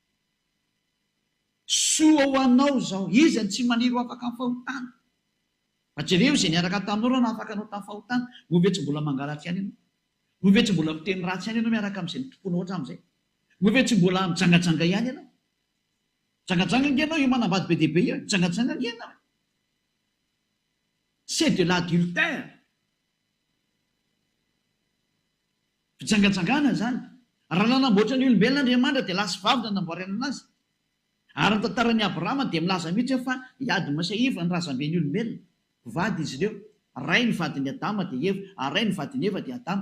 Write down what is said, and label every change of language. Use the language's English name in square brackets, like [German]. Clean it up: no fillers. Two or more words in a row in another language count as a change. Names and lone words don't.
[Malagasy] Soa ho anao zao, iza tsy maniry ho afaka amin'ny fahotana. Fa jereo izay niaraka taminao na afaka anao tamin'ny fahotana, ho ve tsy mbola mangalatra ihany ianao? Ho ve tsy mbola miteny ratsy ihany ianao miaraka amin'izay tomponao hatramin'izay? Ho ve tsy mbola mijangajanga ihany ianao? Jangajanga ianao io manambady be dia be io, jangajanga ianao. [French] C'est de l'adultère. [Malagasy] Fijangajangana zany. Raha nanamboatra ny olombelona Andriamanitra dia lasa vavy nanamboarana anazy. Ary ny tantaran'ny Abrahama dia milaza mihitsy fa hiady masaiva ny razamben'ny olombelona. Vady izy ireo. Ray ny vadin'ny Adama dia Eva, ary ray ny vadin'ny Eva dia Adama.